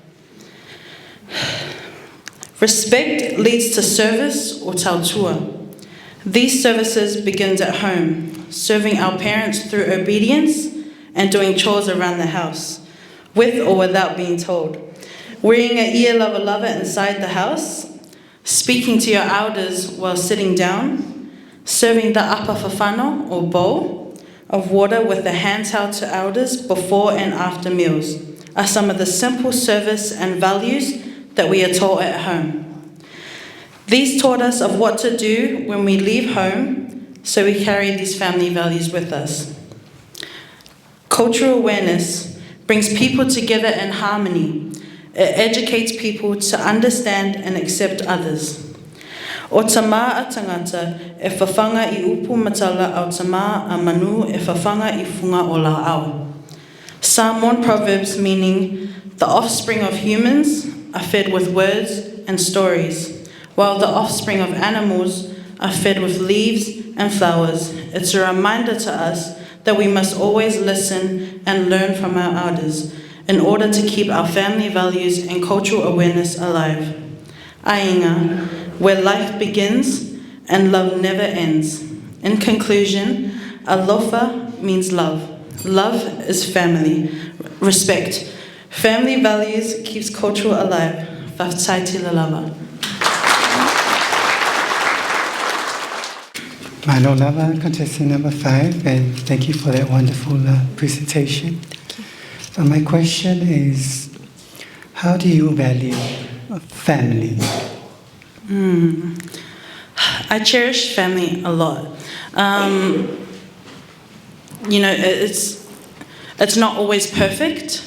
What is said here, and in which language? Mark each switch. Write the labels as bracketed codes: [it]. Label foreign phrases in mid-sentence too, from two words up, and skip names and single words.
[en] Respect leads to service or tautua. These services begin at home, serving our parents through obedience and doing chores around the house, with or without being told. Wearing a [sm] ia lava lava [en] inside the house, speaking to your elders while sitting down, serving the [sm] apa fafano [en] or bowl of water with a hand towel to elders before and after meals are some of the simple service and values that we are taught at home. These taught us of what to do when we leave home, so we carry these family values with us. Cultural awareness brings people together in harmony. It educates people to understand and accept others. [sm] O tama a tangata e whawhanga I upu matala au tama a Manu e whawhanga I funga o la au. [en] Samoan proverbs meaning the offspring of humans are fed with words and stories, while the offspring of animals are fed with leaves and flowers. It's a reminder to us that we must always listen and learn from our elders in order to keep our family values and cultural awareness alive. Ainga, where life begins and love never ends. In conclusion, alofa means love. Love is family. Respect. Family values keeps culture alive. [sm] Whakataiti lalava. [en] Manu lava, contestant number 5, and thank you for that wonderful presentation. So my question is, how do you value family? I cherish family a lot. It's not always perfect.